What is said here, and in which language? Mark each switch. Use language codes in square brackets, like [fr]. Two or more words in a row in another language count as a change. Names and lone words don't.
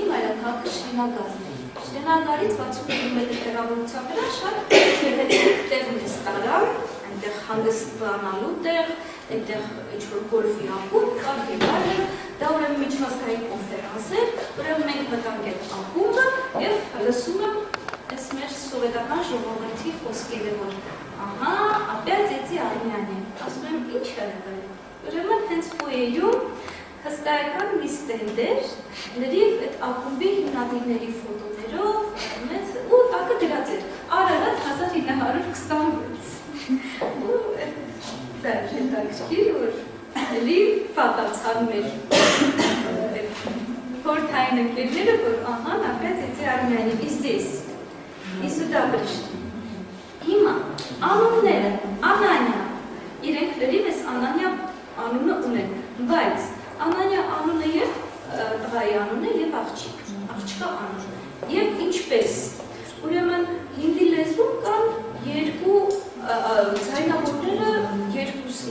[hy] մայրաքաղաքը Շրինագարն է։ Շրինագարից 60 կիլոմետր հեռավորության վրա շատ գեղեցիկ տեղ մեզ տարան, այնտեղ հանգիստ բանալու տեղ, այնտեղ ինչ-որ գոլֆի ակումբ կար եւ այլն, դա ուրեմն միջազգային կոնֆերանս էր, ուրեմն մենք մտանք այդ ակումբը եւ լսում եմ այս մեր սովետական ժողովրդի խոսքերը, որ ահա, [ru] опять эти армяне, [hy] ասում եմ ինչ է դա։ Ուրեմն հենց ֆոյեյում հսկայական մի ստենդ էր, լրիվ այդ ակումբի հիմնադիրների ֆոտոներով, ու տակը գրած էր Արարատ 1926։ Ու դա հետաքրքիր, որ էլի պատասխան մեր խորհրդային ընկերները, որ ահա, [ru] опять эти армяне, и здесь, и сюда пришли։ [hy] Հիմա Հիմա անունները Անանիա, իրենք լրիվես Անանիա անունը ունեն, բայց Անանիա անունը եւ տղայի անունը եւ աղջկա անունը։ Եվ ինչպես, ուրեմն հինդի լեզվում կան երկու ձայնավորները երկուսն